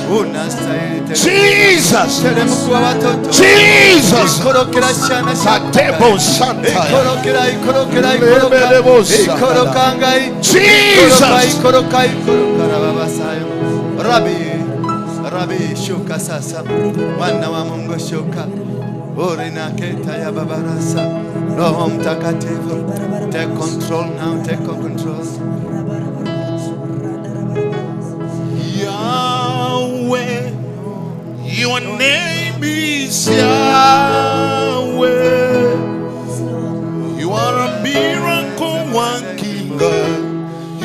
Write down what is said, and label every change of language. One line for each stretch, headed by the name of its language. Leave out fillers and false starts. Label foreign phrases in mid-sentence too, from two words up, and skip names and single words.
English: Jesus. Jesus. Katebo Santa.
Swahili: Rabbi shuka sasa mwana wa Mungu shuka orina keta ya babarasa Roho Mtakatifu
English: take control now, take control. Yahweh, your name is Yahweh. You are a miracle working God.